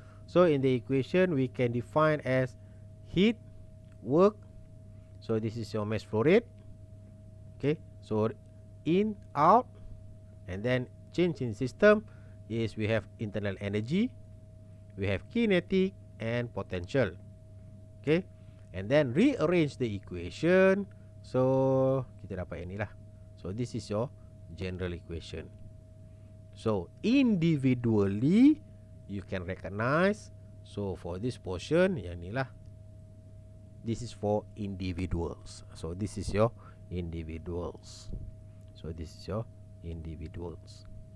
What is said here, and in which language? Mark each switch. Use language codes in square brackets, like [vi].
[en] So in the equation we can define as heat, work. So this is your mass flow rate. Okay, so in, out, and then change in system is we have internal energy, we have kinetic and potential. Okay, and then rearrange the equation. [ms] So kita dapat yang ni lah. [en] So this is your general equation. So individually you can recognize. So for this portion, [ms] yang ni lah. [en] This is for individuals. So this is your individuals. So this is your individuals.